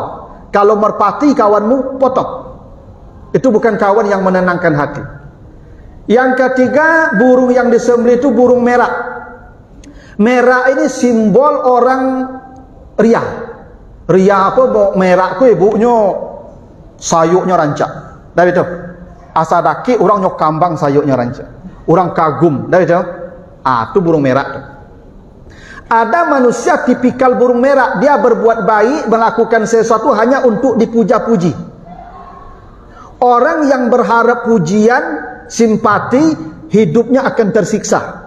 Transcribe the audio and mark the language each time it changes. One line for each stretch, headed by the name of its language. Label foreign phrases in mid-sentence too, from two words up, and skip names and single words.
Indonesian: Kalau merpati kawanmu, potong. Itu bukan kawan yang menenangkan hati. Yang ketiga, burung yang disembelih itu burung merak. Merak ini simbol orang ria.
Minangkabau: Ria apa? Merak ku ibunya sayuknya rancak. Dah itu. Asa daki orang nyok kambang sayuknya rancak.
Indonesian: Orang kagum. Dah itu. Itu burung merak tu. Ada manusia tipikal burung merak. Dia berbuat baik, melakukan sesuatu hanya untuk dipuja-puji. Orang yang berharap pujian, simpati, hidupnya akan tersiksa.